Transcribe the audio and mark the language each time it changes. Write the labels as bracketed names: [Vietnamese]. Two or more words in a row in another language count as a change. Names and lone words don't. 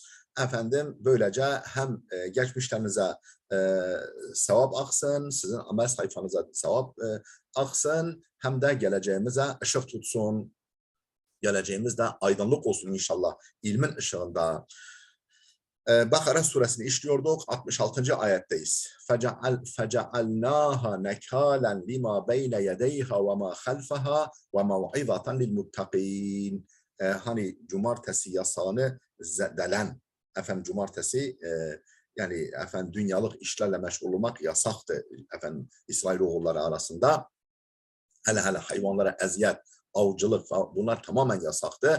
[Turkish] Böylece hem geçmişlerinize sevap aksın, sizin amel sayfanıza sevap aksın, hem de geleceğimize ışık tutsun. Geleceğimizde aydınlık olsun inşallah, ilmin ışığında. Bakara suresini işliyorduk. 66. ayetteyiz. [Arabic] فَجَعَلْنَاهَا نَكَالًا لِمَا بَيْنَ يَدَيْهَا وَمَا خَلْفَهَا وَمَوْعِظَةً لِلْمُتَّقِينَ. [Turkish] Hani cumartesi yasağını zedelen, cumartesi dünyalık işlerle meşgul olmak yasaktı İsrailoğulları arasında. Hele hayvanlara eziyet, avcılık, bunlar tamamen yasaktı.